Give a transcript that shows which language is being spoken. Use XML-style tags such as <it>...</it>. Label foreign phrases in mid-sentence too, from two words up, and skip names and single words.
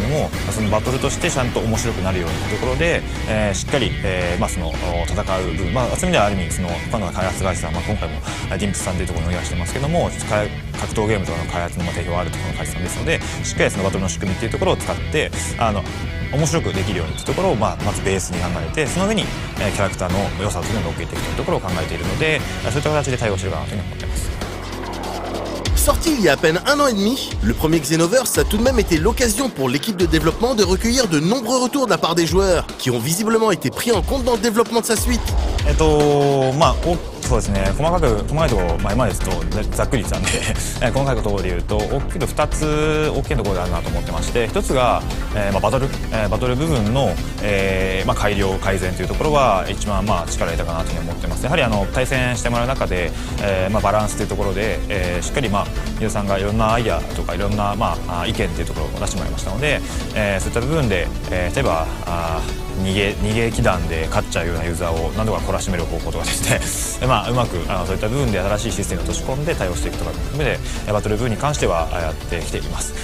<ja>も、そのバトルとしてちゃんと面白くなるようなところで、しっかり、戦う部分、そういう意味ではある意味ファンの開発会社さん、今回もディンプスさんというところにお願いしてますけども、格闘ゲームとかの開発の定評があるところの会社さんですので、しっかりそのバトルの仕組みっていうところを使って面白くできるようにというところを、まずベースに考えて、その上に、キャラクターの良さというのを乗っけていくというところを考えているので、そういった形で対応しているかなというふうに思っています。</ja> <fr>Sorti il y a à peine 1 an et demi, le premier Xenoverse a tout de même été l'occasion pour l'équipe de développement de recueillir de nombreux retours de la part des joueurs, qui ont visiblement été pris en compte dans le développement de sa suite.</fr> <ja>そうですね、細かいところ、今ですとざっくり言ってたんで細かいところで言うと大きく2つ大きいところがあるなと思ってまして、1つが、バトル部分の、改良改善というところは一番力入れたかなというふうに思ってます。やはり対戦してもらう中で、バランスというところで、しっかりユーザーさんがいろんなアイデアとかいろんな、意見というところを出してもらいましたので、そういった部分で、例えば逃げ気弾で勝っちゃうようなユーザーを何度か懲らしめる方法とかですねうまくそういった部分で新しいシステムを落とし込んで対応していくとか含めてバトル部分に関してはやってきています。</ja>